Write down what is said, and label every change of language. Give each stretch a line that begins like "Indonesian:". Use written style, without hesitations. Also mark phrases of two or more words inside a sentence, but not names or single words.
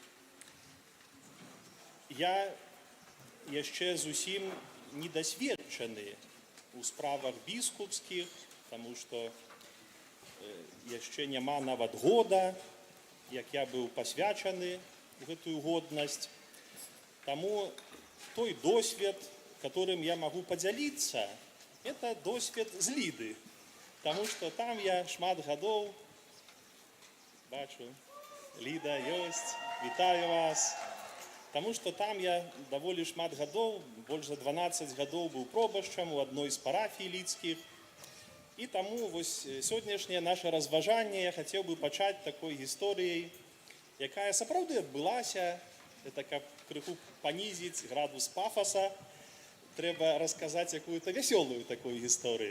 Belarusian: я яшчэ зусім недосведчаны у справах біскупскіх,
Russian: тому что
Belarusian: яшчэ няма нават года, як я быў пасвячаны в гэтую годнасць. Таму той досвед,
Russian: которым я могу подзяліцца, это
Belarusian: досвед з Ліды.
Russian: Потому что
Belarusian: там я шмат гадоў, бачу, Ліда ёсць, вітаю вас.
Russian: Потому что
Belarusian: там я даволі шмат гадоў, больш за 12 гадоў быў пробашчам у адной з парафій лідскіх. І таму вось сённяшняе наше разважанне я хацеў бы пачаць такой гісторыяй, якая сапраўды адбылася. Это каб крыху панізіць градус пафаса, трэба расказаць якую-то вясёлую такую гісторыю.